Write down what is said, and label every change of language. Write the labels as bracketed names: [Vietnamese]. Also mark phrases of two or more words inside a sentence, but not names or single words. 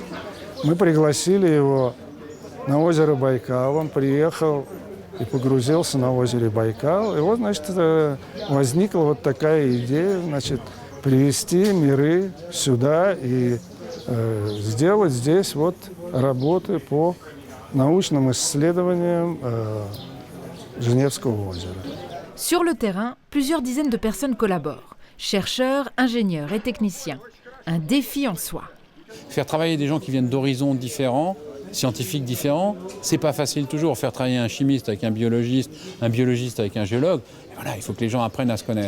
[Russian] Мы пригласили его на озеро Байкал, он приехал и погрузился на озере Байкал. И значит, возникла такая идея, значит, привести миры сюда и сделать здесь работы по научным исследованиям Женевского озера. [French] Sur le terrain, plusieurs dizaines de personnes collaborent, chercheurs, ingénieurs et techniciens. Un défi en soi. Faire travailler des gens qui viennent d'horizons différents, scientifiques différents, c'est pas facile toujours. Faire travailler un chimiste avec un biologiste avec un géologue, voilà, il faut que les gens apprennent à se connaître.